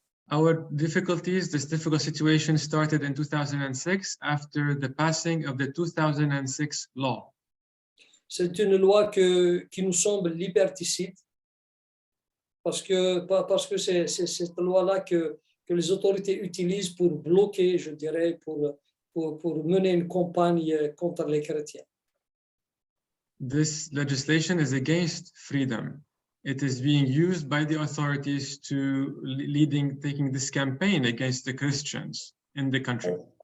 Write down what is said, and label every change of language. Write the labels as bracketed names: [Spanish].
[English] This difficult situation started in 2006 after the passing of the 2006 law. [French] C'est une loi qui nous semble liberticide parce que c'est cette loi-là que les autorités utilisent pour bloquer, je dirais, pour mener une campagne contre les chrétiens. [English] This legislation is against freedom. It is being used by the authorities to taking this campaign against the Christians in the country.